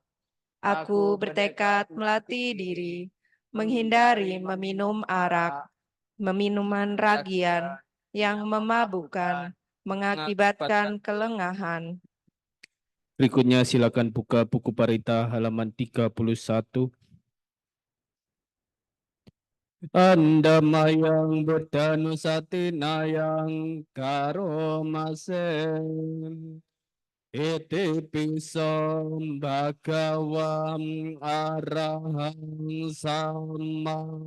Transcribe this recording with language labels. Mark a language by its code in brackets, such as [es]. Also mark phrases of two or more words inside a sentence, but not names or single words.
[id] Aku bertekad melatih diri, menghindari meminum arak, minuman ragian yang memabukkan, mengakibatkan kelengahan. Berikutnya silakan buka buku parita halaman 31. [pi] Andamayang Buddhanusatinayang Karomasem. Iti pisom bhagawam arahang sama